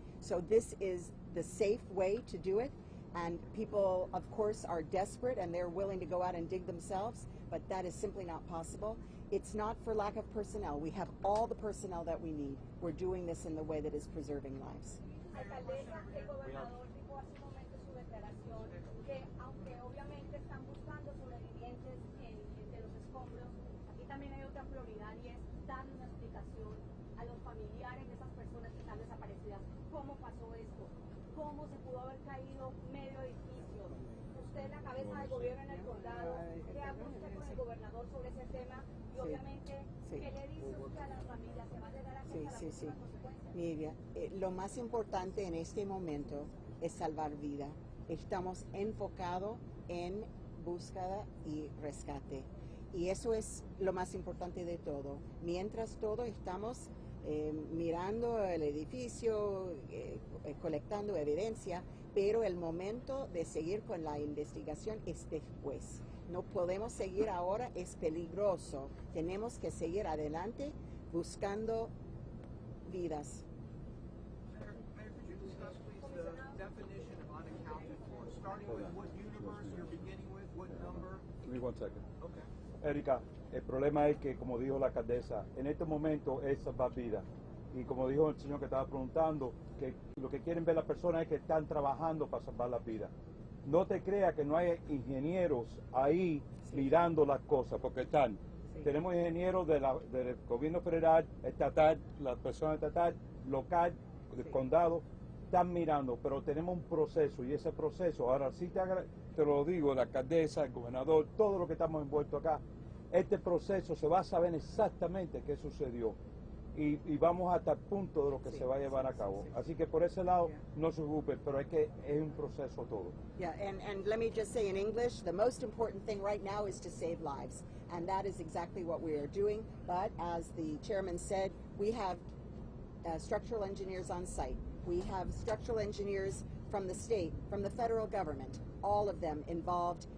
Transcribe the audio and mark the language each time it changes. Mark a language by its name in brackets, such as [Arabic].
[English] So this is the safe way to do it. And people, of course, are desperate and they're willing to go out and dig themselves, but that is simply not possible. It's not for lack of personnel. We have all the personnel that we need. We're doing this in the way that is preserving lives. [Spanish] Alcaldesa, el gobernador dijo hace un momento su declaración que aunque obviamente están buscando sobrevivientes de los escombros, aquí también hay otra prioridad y es darle una explicación a los familiares de esas personas que están desaparecidas. ¿Cómo pasó esto? ¿Cómo se pudo haber caído medio edificio? Usted, la cabeza del gobierno en el condado, ¿qué habla usted con el gobernador sobre ese tema? Y obviamente, ¿qué le dice usted a las familias? ¿Se va a llegar a la consecuencia? Mira, lo más importante en este momento es salvar vida. Estamos enfocados en búsqueda y rescate. Y eso es lo más importante de todo. Mientras todo estamos mirando el edificio, colectando evidencia, pero el momento de seguir con la investigación es después. No podemos seguir ahora, es peligroso. Tenemos que seguir adelante buscando vidas. [English] Mayor, could you discuss, please, the definition of unaccounted for, starting with what universe you're beginning with, what number? Give me 1 second. Okay. [Spanish] Erika, el problema es que, como dijo la alcaldesa, en este momento es salvar vidas. Y como dijo el señor que estaba preguntando, que lo que quieren ver las personas es que están trabajando para salvar las vidas. No te creas que no hay ingenieros ahí mirando las cosas, porque están. Tenemos ingenieros del gobierno federal, estatal, la persona estatal, local, del condado, están mirando, pero tenemos un proceso y ese proceso, ahora sí te lo digo, la alcaldesa, el gobernador, todos los que estamos envueltos acá, este proceso se va a saber exactamente qué sucedió y vamos hasta el punto de lo que se va a llevar a cabo. Así que por ese lado no se preocupen, pero es un proceso todo. [English] Yeah, and let me just say in English, the most important thing right now is to save lives. And that is exactly what we are doing. But as the chairman said, we have structural engineers on site. We have structural engineers from the state, from the federal government, all of them involved.